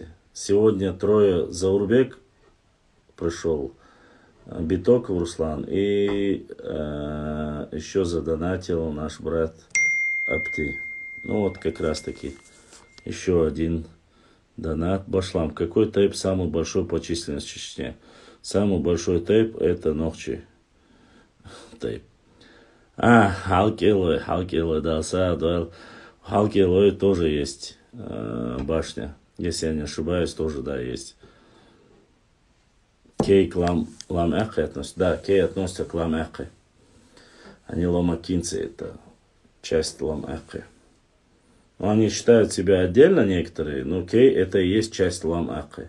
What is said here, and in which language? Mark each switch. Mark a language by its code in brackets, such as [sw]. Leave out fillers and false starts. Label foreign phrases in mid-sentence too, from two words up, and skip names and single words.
[ru] Сегодня трое Заурбек пришел, Битоков Руслан и еще задонатил наш брат Апти. Ну вот как раз таки еще один донат. Башлам, какой тейп самый большой по численности в Чечне? Самый большой тейп это Нохчи тейп. Халкилой, да, Саадуэл. Халкилой тоже есть башня. Если я не ошибаюсь, тоже, да, есть. Кей к Лам-Эхе относится. Да, Кей относится к Лам-Эхе. Они ломакинцы, это часть Лам-Эхе. Но они считают себя отдельно некоторые, но Кей это и есть часть Лам-Эхе.